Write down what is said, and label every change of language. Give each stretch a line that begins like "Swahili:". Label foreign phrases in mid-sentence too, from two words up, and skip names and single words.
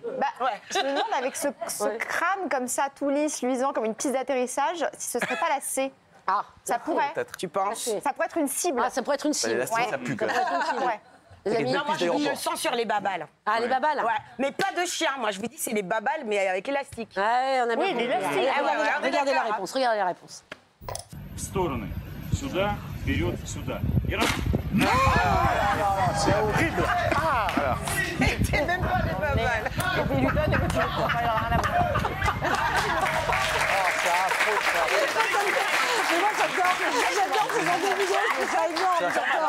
French: Bah, je me demande avec ce crâne comme ça, tout lisse, luisant, comme une piste d'atterrissage, si ce serait pas la C. Ah, Ça pourrait. Peut-être. Tu penses? Ça pourrait être une cible. Ah, ça pourrait être une cible. L'élastique, Ouais. ça pue quand Ça même. pourrait être une cible. Ouais. Les amis, Non, moi je d'aéroport. le sens sur les babales. Ah, les babales. Ouais, mais pas de chien. Moi je vous dis c'est les babales, mais avec élastique. Ouais, on a bien Oui, compris. l'élastique. Regardez la réponse, regardez la réponse.
Russian: В стороны. Сюда, вперед, сюда. И раз.
French: C'est horrible. C'était même pas les babales. il lui donne et que tu ne prends pas, il en a rien à voir. Mais moi, j'adore ce genre de vidéo, je trouve ça énorme, j'adore.